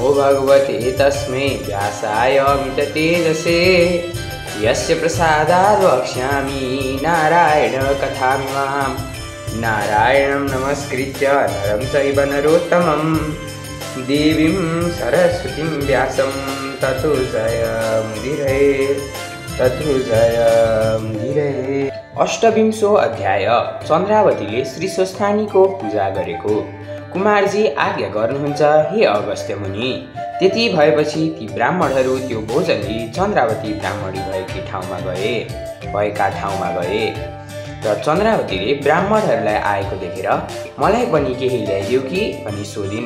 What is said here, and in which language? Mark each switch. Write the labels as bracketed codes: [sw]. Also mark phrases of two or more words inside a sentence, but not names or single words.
[sa] भगवते तस्मै व्यासाय अमिततेजसे यस्य प्रसादात् वक्ष्यामि नारायणकथामिमाम् नारायणं नमस्कृत्य नरं चैव नरोत्तमं देवीं सरस्वतीं व्यासं ततो जयमुदीरये। अष्टविंशो अध्याय। [ne] चन्द्रावतीले श्री स्वस्थानीको पूजा गरेको। कुमारजी आज्ञा गर्नुहुन्छ हे अगस्त्य मुनि। त्यति भएपछि ती ब्राह्मणहरू त्यो भोजन लिई चन्द्रावती ब्राह्मणी भएका ठाउँमा गए र चन्द्रावतीले ब्राह्मणहरूलाई आएको देखेर मलाई पनि केही ल्याइदेऊ कि भनी सोधिन्।